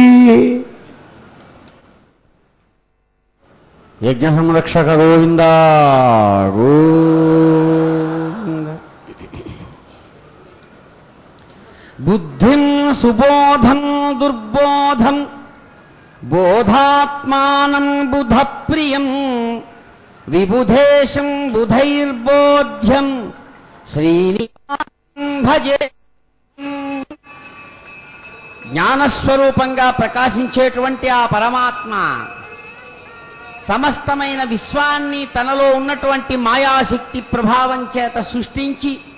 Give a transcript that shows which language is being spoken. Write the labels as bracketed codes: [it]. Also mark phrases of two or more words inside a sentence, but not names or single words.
[sa] यज्ञ संरक्षक गोविंद गोविंद बुद्धिं सुबोधं दुर्बोधं बोधात्मानं बुधप्रियं विबुधेशं बुधैर्बोध्यं శ్రీనివాసం భజే. [te] జ్ఞానస్వరూపంగా ప్రకాశించేటువంటి ఆ పరమాత్మ సమస్తమైన విశ్వాన్ని తనలో ఉన్నటువంటి మాయాశక్తి ప్రభావం చేత సృష్టించి